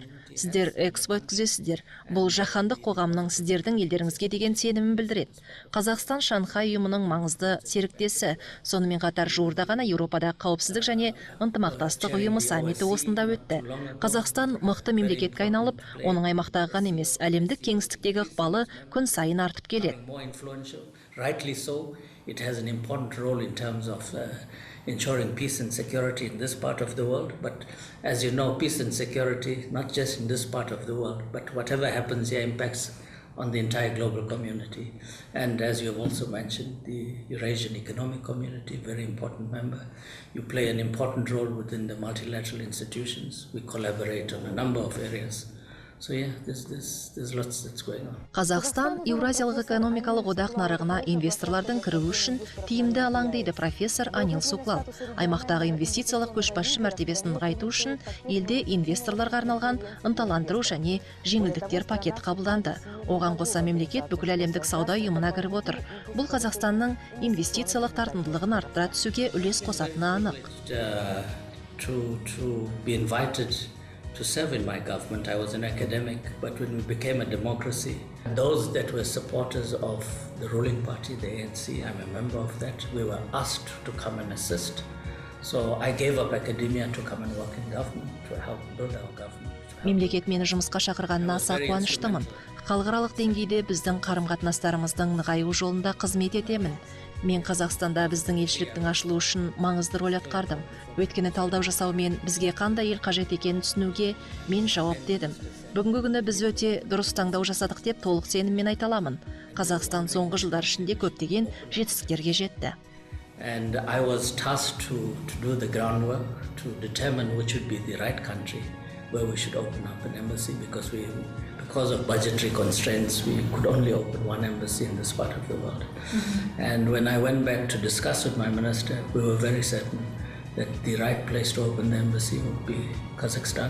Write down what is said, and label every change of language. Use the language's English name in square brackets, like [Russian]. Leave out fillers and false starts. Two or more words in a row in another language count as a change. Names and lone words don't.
[Kazakh] Сіздер экспо өткізесіздер. Бұл жаһандық қоғамның сіздердің елдеріңізге деген сенімін білдіреді. Қазақстан Шанхай ұйымының маңызды серіктесі. Сонымен қатар жуырда ғана Еуропада қауіпсіздік және ынтымақтастық ұйымы саммиті осында өтті. Қазақстан мықты мемлекетке айналып, оның аймақтағы ғана емес, әлемдік кеңістіктегі ықпалы күн сайын артып келеді. [English] Rightly so, it has an important role in terms of ensuring peace and security in this part of the world. But as you know, peace and security, not just in this part of the world, but whatever happens here impacts on the entire global community. And as you have also mentioned, the Eurasian Economic Community, very important member. You play an important role within the multilateral institutions. We collaborate on a number of areas. So yeah, there's lots that's going on. [Kazakh] Қазақстан Еуразиялық экономикалық одақ нарығына инвесторлардың кіруі үшін тиімді алаң дейді профессор Анил Суклал. Аймақтағы инвестициялық көшбасшы мәртебесін нығайту үшін елде инвесторларға арналған ынталандыру және жеңілдіктер пакеті қабылданды. Оған қоса мемлекет бүкіл әлемдік сауда ұйымына кіріп отыр. Бұл Қазақстанның инвестициялық тартымдылығын арттыра түсуге үлес қосатыны анық. [English] To be invited to serve in my government. I was an academic, but when we became a democracy, those that were supporters of the ruling party, the ANC, I'm a member of that, we were asked to come and assist. So I gave up academia to come and work in government, to help build our government. [Kazakh] Мемлекет мені жұмысқа шақырғанына аса қуаныштымын. Халықаралық деңгейде біздің қарым-қатынастарымыздың нығаю жолында қызмет етемін. Мен Қазақстанда біздің елшіліктің ашылу үшін маңызды рөл атқардым. Өйткені талдау жасаумен бізге қандай ел қажет екенін түсінуге мен жауап дедім. Бүгінгі күні біз өте дұрыс таңдау жасадық деп толық сеніммен айта аламын. Қазақстан соңғы жылдар ішінде көптеген жетістіктерге жетті. [English] And I was tasked to do the groundwork, to determine which would be the right country where we should open up an embassy, because of budgetary constraints, we could only open one embassy in this part of the world. And when I went back to discuss with my minister, we were very certain that the right place to open the embassy would be Kazakhstan.